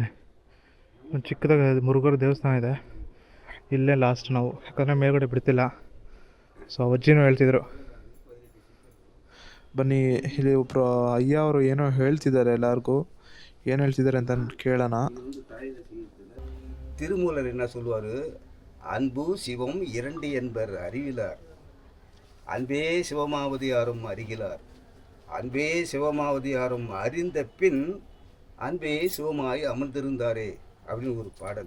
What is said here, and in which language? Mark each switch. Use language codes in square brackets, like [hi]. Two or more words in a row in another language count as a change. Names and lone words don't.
[kn] ಇಲ್ಲಿ ಒಂದು ಚಿಕ್ಕದಾಗಿ ಮುರುಘರ ದೇವಸ್ಥಾನ ಇದೆ. ಇಲ್ಲೇ ಲಾಸ್ಟ್ ನಾವು, ಯಾಕಂದರೆ ಮೇಲ್ಗಡೆ ಬಿಡ್ತಿಲ್ಲ. ಸೊ ಅಜ್ಜಿನೂ ಹೇಳ್ತಿದ್ರು. ಬನ್ನಿ, ಇಲ್ಲಿ ಒಬ್ಬರು ಅಯ್ಯ ಅವರು ಏನೋ ಹೇಳ್ತಿದ್ದಾರೆ, ಎಲ್ಲರಿಗೂ ಏನು ಹೇಳ್ತಿದ್ದಾರೆ ಅಂತ ಕೇಳೋಣ. [ta] திருமூலர் என்ன சொல்லுவார்? அன்பு சிவம் இரண்டு என்பர் அறிவிலார், அன்பே சிவமாவது யாரும் அறிகிறார், அன்பே சிவமாவது யாரும் அறிந்த பின் அன்பே சிவமாய் அமர்ந்திருந்தாரே அப்படின்னு ஒரு பாடல்.